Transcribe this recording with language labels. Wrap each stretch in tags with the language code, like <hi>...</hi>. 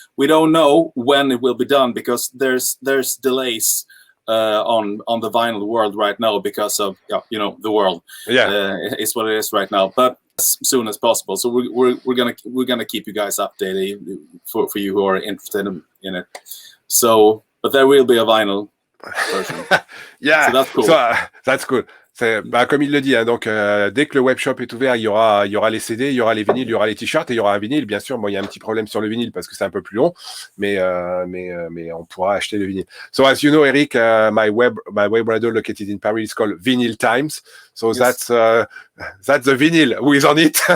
<en>We don't know when it will be done because there's delays on the vinyl world right now because of the world. It's what it is right now. But as soon as possible. So we're gonna keep you guys updated for you who are interested in it. So, but there will be a vinyl version. Yeah, so that's cool. That's cool.</en> <fr>Comme il le dit, hein, donc dès que le webshop est ouvert, il y aura les CD, il y aura les vinyles, il y aura les t-shirts, et il y aura un vinyle, bien sûr. Bon, il y a un petit problème sur le vinyle parce que c'est un peu plus long, mais on pourra acheter le vinyle.</fr> <en>So as you know, Erik, my web radio located in Paris is called Vinyl Times. So yes. That's the vinyl who is on it.</en>